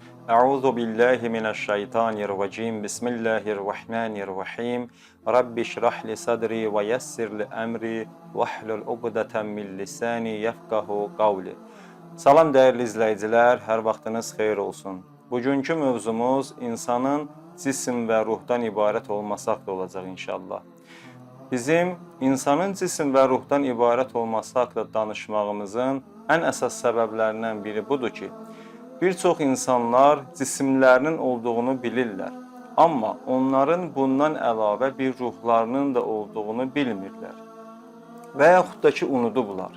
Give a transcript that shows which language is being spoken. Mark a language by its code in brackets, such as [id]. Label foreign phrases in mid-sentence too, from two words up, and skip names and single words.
[ar] أعوذ بالله من الشيطان الرجيم. بسم الله الرحمن الرحيم. رب اشرح لي صدري ويسر لي أمري واحلل عقدة من لساني يفقهوا قولي. [az] Salam değerli izləyicilər, hər vaxtınız xeyir olsun. Bugünkü mövzumuz insanın cisim və ruhdan ibarət olması haqqında olacaq inşallah. Bizim insanın cisim və ruhdan ibarət olması haqqında danışmağımızın ən əsas səbəblərindən biri budur ki, bir çox insanlar cisimlərinin olduğunu bilirlər, amma onların bundan əlavə bir ruhlarının da olduğunu bilmirlər və yaxud da ki, unudublar.